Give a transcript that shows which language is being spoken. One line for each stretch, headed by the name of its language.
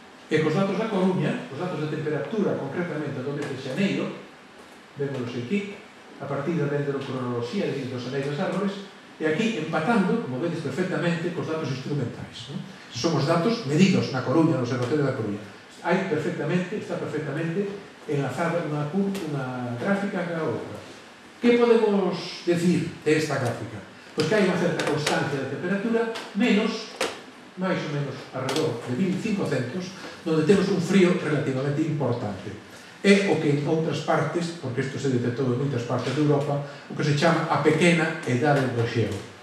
Galician: E cos datos da Coruña, os datos de temperatura, concretamente do mes de xaneiro, vémonos aquí, a partir de dendrocronoloxía, é dicir, dos anéis das árbores, e aquí empatando, como vedes perfectamente, cos datos instrumentais. Son os datos medidos na Coruña, no Observatorio da Coruña. Está perfectamente enlazada unha gráfica a outra.
Spanish: Que podemos decir de esta gráfica?
Galician: Pois que hai unha certa constancia de temperatura, máis ou menos alrededor de 1500, onde temos un frío relativamente importante. É o que en outras partes, porque isto se detectou en moitas partes de Europa, o que se chama a pequena idade do xeo.